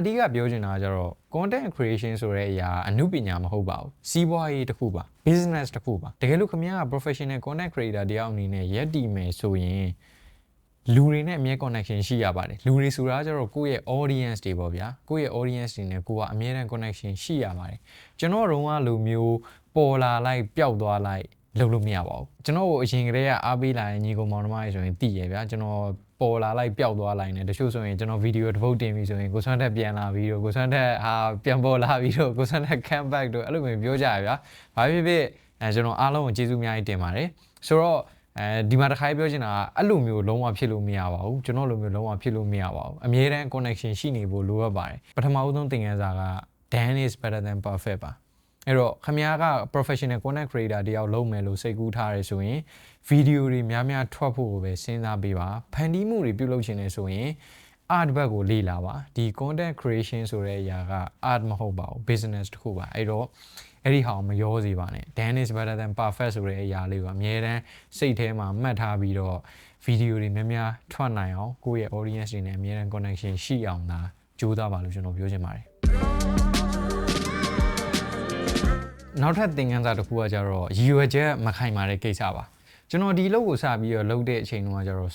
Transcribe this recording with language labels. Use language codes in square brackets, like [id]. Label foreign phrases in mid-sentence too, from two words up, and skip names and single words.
[my] ဓိကပြောချင်တာကကျတော့ [en] content creation [my] ဆိုတဲ့အရာအမှုပညာမဟုတ်ပါဘူးစီးပွားရေးတစ်ခုပါ business တစ်ခုပါတကယ်လို့ခင်ဗျားက [en] professional content creator [my] တယောက်အနေနဲ့ရက်တည်မယ်ဆိုရင်လူတွေနဲ့အမြဲ connection ရှိရပါတယ်လူတွေဆိုတာကျတော့ကိုယ့်ရဲ့ audience တွေပေါ့ဗျာကိုယ့်ရဲ့ audience တွေနဲ့ကိုကအမြဲတမ်း connection ရှိရပါတယ်ကျွန်တော်တို့ကလူမျိုးပေါ်လာ လိုက်ပျောက်သွားလိုက်လုပ်လို့မရပါဘူးကျွန်တော်ကိုအရင်ကတည်းကအားပေးလာတဲ့ညီကောင်မောင်နှမတွေဆိုရင်သိရဗျာကျွန်တော်ပေါ်လာလိုက်ပျောက်သွားလိုက်နေတချို့ဆိုရင်ကျွန်တော်ဗီဒီယိုတစ်ပုတ်တင်ပြီးဆိုရင်ကိုဆွမ်းတက်ပြန်လာပြီးတော့ကိုဆွမ်းတက်ပြန်ပေါ်လာပြီးတော့ကိုဆွမ်းတက် [en] come back [my] တို့အဲ့လို မျိုးပြောကြရဗျာဘာဖြစ်ဖြစ်ကျွန်တော်အားလုံးကိုကျေးဇူးအများကြီးတင်ပါတယ်ဆိုတော့ဒီမှာတစ်ခါပြောချင်တာကအဲ့လိုမျိုးလုံးဝဖြစ်လို့မရပါဘူးကျွန်တော်လိုမျိုးလုံးဝဖြစ်လို့မရပါဘူးအမြဲတမ်း connection ရှိနေဖို့လိုအပ်ပါတယ်ပထမဦးဆုံးသင်ခန်းစာက [en] done is better than perfect [my] ပါအဲ့တော့ခင်ဗျားက [en] professional content creator [my] တယောက်လုပ်မယ်လို့စိတ်ကူး ထားရဲဆိုရင်ဗီဒီယိုတွေများများထွက်ဖို့ကိုပဲစဉ်းစားပေးပါဖန်တီးမှုတွေပြုလုပ်ချင်တယ်ဆိုရင် art ဘက်ကိုလေ့လာပါဒီ [en] content creation [my] ဆိုတဲ့အရာက art မဟုတ်ပါဘူး business တစ်ခုပါအဲ့တော့အဲ့ဒီဟာကိုမရောစေပါနဲ့ [en] done is better than perfect [my] ဆိုတဲ့အရာလေးကိုအမြဲတမ်းစိတ်ထဲမှာမှတ်ထားပြီးတော့ဗီဒီယိုတွေများများထွက်နိုင်အောင်ကိုယ့်ရဲ့ audience တွေနဲ့အမြဲတမ်း connection ရှိအောင်ဒါကြိုးစားပါလို့ကျွန်တော်ပြောချင်ပါတယ် နောက်ထပ်သင်ခန်းစာတစ်ခုကကြတော့ရည်ရွယ်ချက်မခိုင်မာတဲ့ကိစ္စပါကျွန်တော်ဒီလုပ်ကိုစပြီးတော့လုပ်တဲ့အချိန်တုန်းကကျတော့